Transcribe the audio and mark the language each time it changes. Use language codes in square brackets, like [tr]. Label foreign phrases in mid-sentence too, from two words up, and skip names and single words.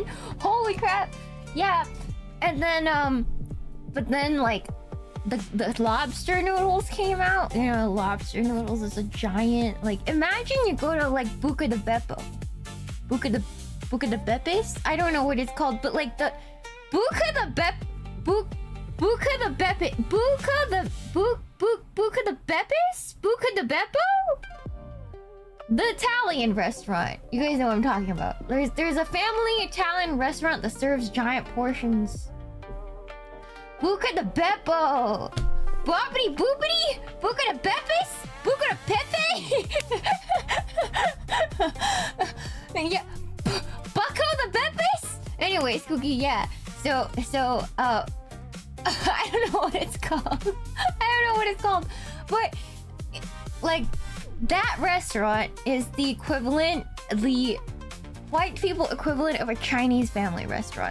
[en] Holy crap. Yeah. And then but then like the lobster noodles came out. You know, lobster noodles is a giant, like, imagine you go to like Buca de Beppo. Buca de Bepes? I don't know what it's called, but like the Buca de Beppo, Buca de Beppe, Buca de Bepes? Buca de Beppo? The Italian restaurant. You guys know what I'm talking about. There's a family Italian restaurant that serves giant portions. Buca de Beppo. Boppity boopity. Buca de Bepes. Buca de Pepe. Yeah. Bucco the Bepes. Anyways, Cookie, yeah. So I don't know what it's called. But like, that restaurant is the equivalent, the white people equivalent of a Chinese family restaurant.